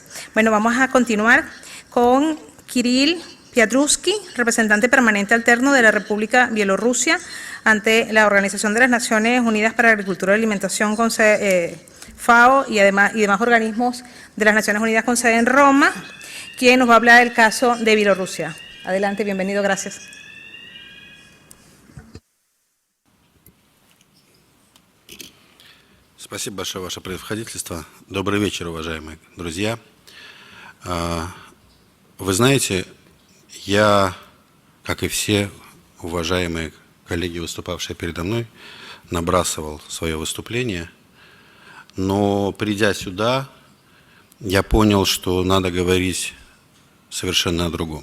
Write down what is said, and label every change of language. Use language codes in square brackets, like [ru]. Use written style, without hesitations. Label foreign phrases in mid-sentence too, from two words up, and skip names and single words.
[es] Bueno, vamos a continuar con Kirill Piatruski, representante permanente alterno de la República Bielorrusia ante la Organización de las Naciones Unidas para la Agricultura y Alimentación con sede, FAO y demás organismos de las Naciones Unidas con sede en Roma, quien nos va a hablar del caso de Bielorrusia. Adelante, bienvenido, gracias. [ru] Спасибо большое, Ваше Превосходительство. Добрый вечер, уважаемые друзья. Вы знаете, я, как и все уважаемые коллеги, выступавшие передо мной, набрасывал свое выступление, но придя сюда, я понял, что надо говорить совершенно о другом.